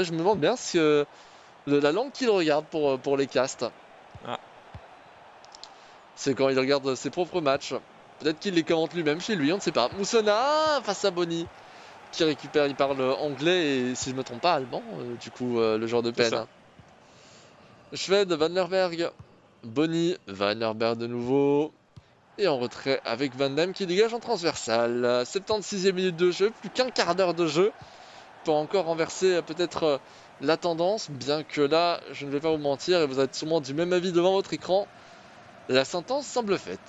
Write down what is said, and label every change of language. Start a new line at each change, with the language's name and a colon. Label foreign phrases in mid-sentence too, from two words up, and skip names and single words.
French: Je me demande bien si la langue qu'il regarde pour les castes, c'est quand il regarde ses propres matchs. Peut-être qu'il les commente lui-même chez lui, on ne sait pas. Moussona face à Bonny qui récupère, il parle anglais et si je me trompe pas allemand, du coup le joueur de peine. Schwed, Van der Berg, Bonny, Van der Berg de nouveau. Et en retrait avec Van Damme qui dégage en transversal. 76e minute de jeu, plus qu'un quart d'heure de jeu pour encore renverser peut-être la tendance, bien que là, je ne vais pas vous mentir, et vous êtes sûrement du même avis devant votre écran, la sentence semble faite.